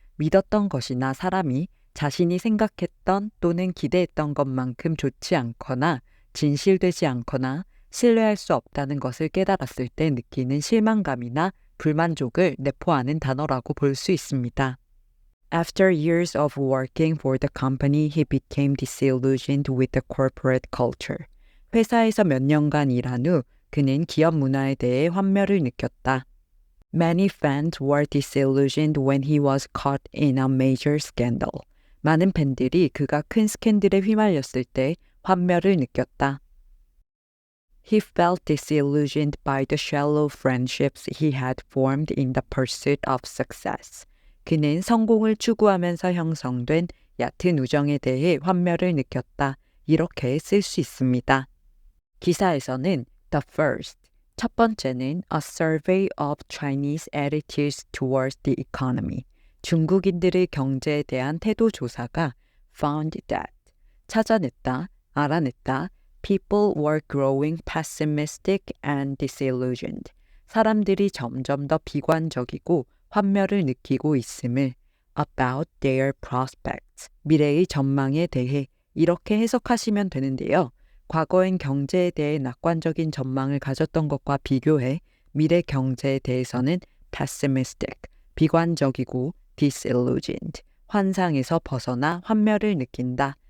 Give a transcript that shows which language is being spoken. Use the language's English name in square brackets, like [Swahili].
[Korean] 믿었던 것이나 사람이 자신이 생각했던 또는 기대했던 것만큼 좋지 않거나 진실되지 않거나 신뢰할 수 없다는 것을 깨달았을 때 느끼는 실망감이나 불만족을 내포하는 단어라고 볼 수 있습니다. [English] After years of working for the company, he became disillusioned with the corporate culture. [Korean] 회사에서 몇 년간 일한 후 그는 기업 문화에 대해 환멸을 느꼈다. [English] Many fans were disillusioned when he was caught in a major scandal. [Korean] 많은 팬들이 그가 큰 스캔들에 휘말렸을 때 환멸을 느꼈다. [English] He felt disillusioned by the shallow friendships he had formed in the pursuit of success. [Korean] 그는 성공을 추구하면서 형성된 얕은 우정에 대해 환멸을 느꼈다. 이렇게 쓸 수 있습니다. 기사에서는 [English] the first, [Korean] 첫 번째는 [English] a survey of Chinese attitudes towards the economy. [Korean] 중국인들의 경제에 대한 태도 조사가 [English] found that, [Korean] 찾아냈다, 알아냈다. [English] People were growing pessimistic and disillusioned. [Korean] 사람들이 점점 더 비관적이고 환멸을 느끼고 있음을 [English] about their prospects, [Korean] 미래의 전망에 대해 이렇게 해석하시면 되는데요. 과거엔 경제에 대해 낙관적인 전망을 가졌던 것과 비교해 미래 경제에 대해서는 pessimistic, 비관적이고 disillusioned, 환상에서 벗어나 환멸을 느낀다.